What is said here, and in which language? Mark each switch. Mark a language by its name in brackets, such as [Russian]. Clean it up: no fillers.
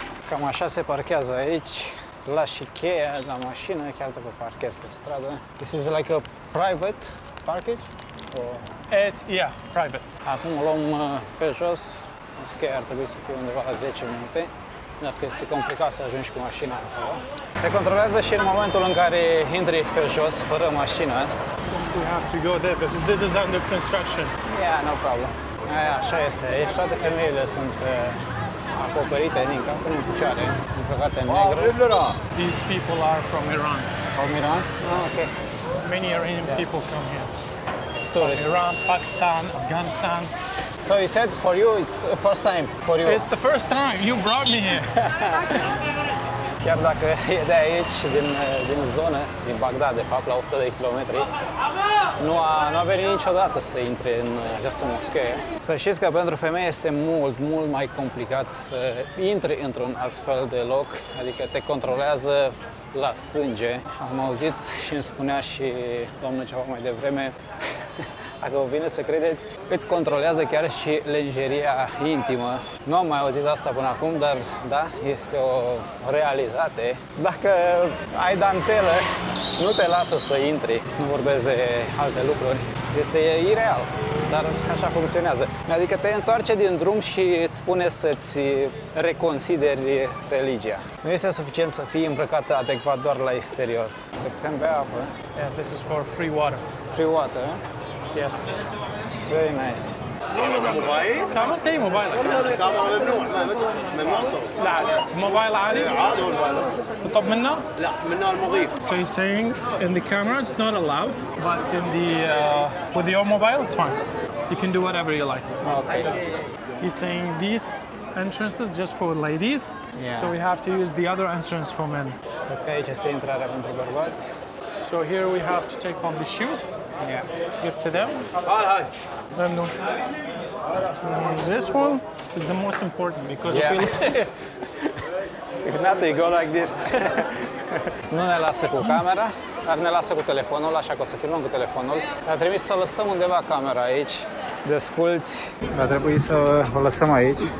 [Romanian] Cam așa se parchează aici. Lași și cheia la mașină, chiar dacă parchezi pe stradă. [English] This is like a private package? Or... Yeah, private. [Romanian] Acum o luăm pe jos. Cheia ar trebui să fie undeva la 10 minute. Dacă este complicat să ajungi cu mașina acolo. Te controlează și în momentul în care intri pe jos fără mașină. [English] We have to go there because this is under construction. Yeah, no problem. [Romanian] Aia, așa este. Aici toate femeile sunt acoperite din cap până în picioare, îmbrăcate în negru. [English] These people are from Iran. From Iran? Ah, ok. Many Iranian people come here. Tourists. Iran, Pakistan, Afghanistan. So you said for you it's first time for you. It's the first time you brought me here. [Romanian] Chiar dacă e de aici, din zonă, din Bagdad, de fapt, la 100 de kilometri, nu a venit niciodată să intre în această moschee. Să știți că pentru femei este mult mai complicat să intri într-un astfel de loc, adică te controlează la sânge. Am auzit și îmi spunea și domnul ceva mai devreme, dacă vă vine să credeți, îți controlează chiar și lenjeria intimă. Nu am mai auzit asta până acum, dar da, este o realitate. Dacă ai dantelă, nu te lasă să intri, nu vorbesc de alte lucruri. Este ireal, dar așa funcționează. Adică te întoarce din drum și îți spune să-ți reconsideri religia. Nu este suficient să fii îmbrăcată adecvat doar la exterior. Putem bea apă. [English] Yeah, this is for free water. Free water. Yes. It's very nice. [Arabic] كاميرا اي موبايلك الكاميرا ممنوع ممنوع صوت لا موبايل عادي عادي هو الموبايل طب منه لا منه المضيف [English] So he's saying in the camera it's not allowed, but in the with your mobile it's fine. You can do whatever you like. Okay. He's saying these entrances just for ladies. Yeah. So we have to use the other entrance for men. [Romanian] Cred că aici este intrarea pentru bărbați. [English] So here we have to take off the shoes, Yeah. give to them. Then this one is the most important because Yeah. if we If not, you go like this. [Romanian] Nu ne lasă cu camera, dar ne lasă cu telefonul, așa că o să filmăm cu telefonul. A trebuit să lăsăm undeva camera aici, desculți. Va trebui să o lăsăm aici.